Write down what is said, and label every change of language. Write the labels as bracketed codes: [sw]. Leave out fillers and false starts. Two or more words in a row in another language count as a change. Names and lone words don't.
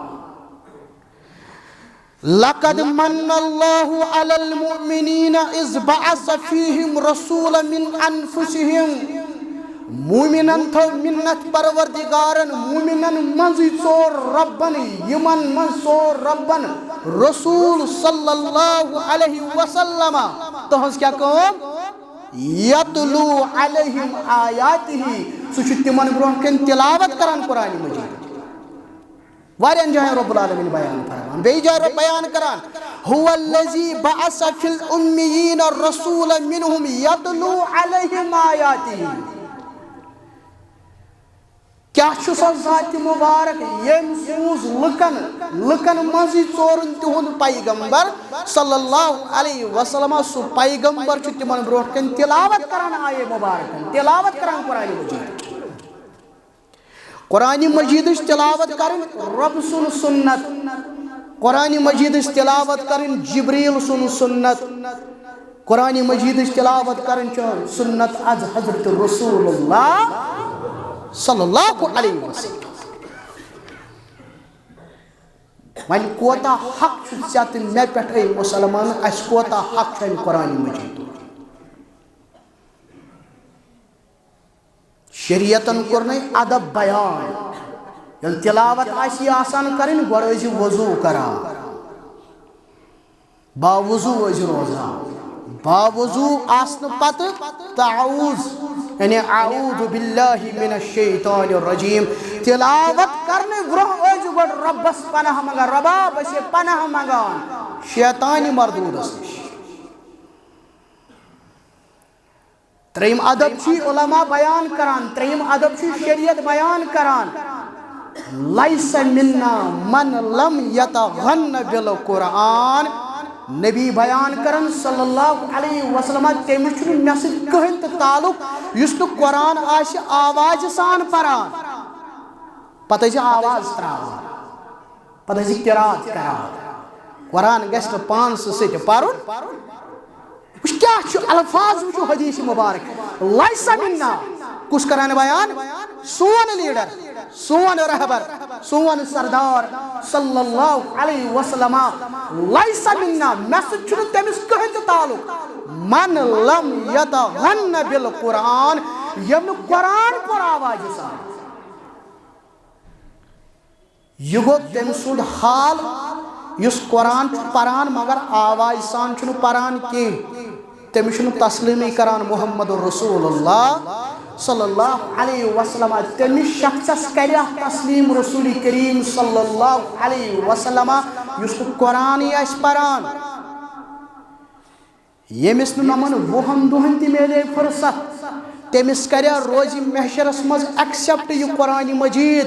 [ar] لقد من اللہ علی المؤمنین اذ بعث فیہم رسولا من انفسہم [ks] مومنن تھو منت پروردگارن مومنن منزی ژور ربن یمن من ژور ربن رسول [ar] صلی اللہ علیہ وسلم [ks] تہنز کیا کام [ar] یتلو علیہم آیاتہ [ks] سُہ چھُ تِمن برونٛہہ کَنہِ تلاوت کران قرآن مجید واریاہن جاین [ar] رب العالمین [ks] بیان فرمان بیٚیہِ جایہِ رب بیان کران [ar] هو الذی بعث فی الامیین رسولا منہم یتلو علیہم آیاتہ [ks] کیا چھُ سۄ ذاتِ مبارک ییٚمۍ سوٗز لُکن منٛزٕے ژورن تِہُنٛد پیغمبر [ar] صلی اللہ علیہ وسلم [ks] سُہ پیغمبر چھُ تِمن برونٛٹھ کَنہِ تلاوت کران آیے مبارکن تلاوت کران قرآن مجید قرآن مجیدٕچ تلاوت کرٕنۍ رب سُنٛد سنت قرآن مجیدٕچ تلاوت کرٕنۍ جبریل سُنٛد سنت قرآن مجید تلاوت کرن سنت از حضرت رسول اللہ [ar] صلی اللہ علیہ وسلم. [ks] وَنہِ کوتاہ حق چھُ ژےٚ تہٕ مےٚ پٮ۪ٹھ اے مُسلمان اَسہِ کوتاہ حق چھُ اَمہِ قرآن مجید. شریعتن کوٚر نَے ادب بیان. ییٚلہِ تلاوت آسہِ آسان کَرٕنۍ گۄڈٕ ٲسِو وضوٗ کران, باوضوٗ ٲسِو روزان. باوضوٗ آسنہٕ پتہٕ تعوُذ یعنی [ar] اعوذ باللہ من الشیطان الرجیم [ks] تلاوت کرنے برونٛہہ ٲسِو گۄڈٕ رۄبس پناہ منگان. رۄبا بہٕ چھِ پناہ منگان شیطانہِ مردوٗدس نِش. ترٛیٚیِم ادب چھُ علما بیان کران, ترٛیٚیِم ادب چھُ شریعت بیان کران. [ar] لیس منا من لم یتغن بالقرآن. [ks] نبی بیان کرن [ar] صلی اللہ علیہ وسلم [ks] تٔمِس چھُنہٕ مےٚ سۭتۍ کٕہٕنۍ تہِ تعلق یُس نہٕ قرآن آسہِ آوازِ سان پران. پتہٕ ٲسۍ آواز تراوان, پتہٕ ٲسۍ قرات کران. قرآن گژھِ نہٕ پانہٕ سۭتۍ پرُن. وٕچھ کیٛاہ چھُ الفاظ وٕچھو حدیث مبارک. [ar] لیس منا [ks] کُس کران بیان؟ سون لیڈر, سون رہبر, سون سردار [ar] صلی اللہ علیہ وسلم. لیس منا [ks] مےٚ سۭتۍ چھُنہٕ تٔمِس کٕہٕنۍ تہِ تعلق. [ar] من لم یتغن بالقرآن [ks] ییٚمۍ نہٕ قرآن پوٚر آوازِ سان. یہِ گوٚو تٔمۍ سُنٛد حال یُس قرآن چھُ پران مگر آوازِ سان چھُنہٕ پران کینٛہہ. تٔمِس چھُنہٕ تسلیٖمٕے کران محمد رسول اللہ [ar] صلی اللہ علیہ وسلم. [ks] تٔمِس شخصس کریا تسلیٖم رسول کریم [ar] صلی اللہ علیہ وسلم [ks] یُس نہٕ قرآنٕے آسہِ پران. ییٚمِس نہٕ نۄمن 20 دۄہن تہِ میلے فرصت تٔمِس کریا روزِ محشرس منٛز ایکسیپٹ یہِ قرآن مجید.